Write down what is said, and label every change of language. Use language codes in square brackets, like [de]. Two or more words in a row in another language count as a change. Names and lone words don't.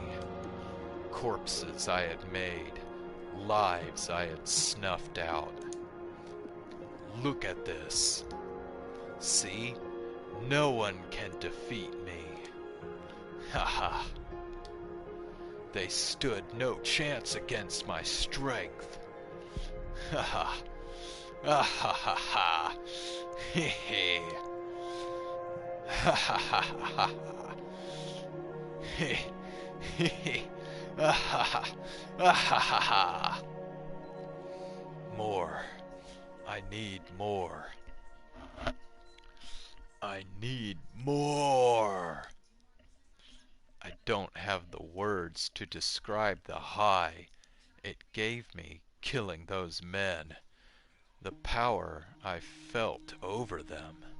[en] Corpses I had made, lives I had snuffed out. Look at this. See? No one can defeat me. Haha. They stood no chance against my strength. Haha. Ah ha ha ha. Hee hee. Ha ha ha ha. Hee hee. Ah ha ha. Ah ha ha ha. More. I need more. I need more. I don't have the words to describe the high it gave me killing those men, the power I felt over them.